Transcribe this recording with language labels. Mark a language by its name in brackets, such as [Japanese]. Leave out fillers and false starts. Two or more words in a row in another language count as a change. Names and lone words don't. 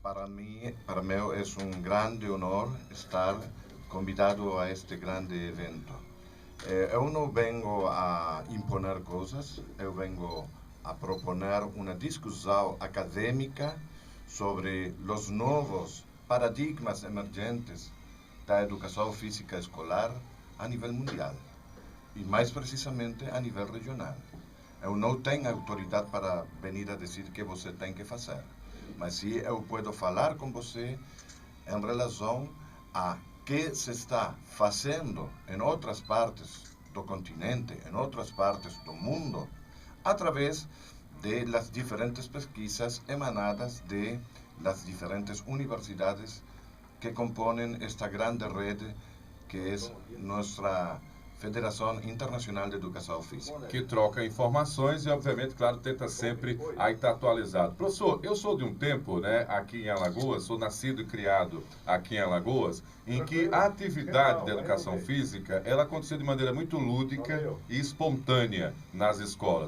[Spanish] Para mí es un grande honor estar convidado a este grande evento. [Portuguese] Eu não vengo a imponer coisas, eu vengo a proponer uma discussão acadêmica sobre os novos paradigmas emergentes da educação física escolar a nível mundial e mais precisamente a nível regional. Eu não tenho autoridade para venir a dizer o que você tem que fazer, mas sim eu posso falar com você em relação a que se está fazendo em outras partes do continente, em outras partes do mundo, através [Spanish] de las diferentes [Portuguese] pesquisas emanadas [Spanish] de las diferentes universidades que componen esta grande red que es nuestra [Portuguese] Federação Internacional de Educação Física. Que troca informações e, obviamente, claro, tenta sempre aí estar atualizado. Professor, eu sou de um tempo, né, aqui em Alagoas, sou nascido e criado aqui em Alagoas, em que a atividade de educação física, ela acontecia de maneira muito lúdica e espontânea nas escolas.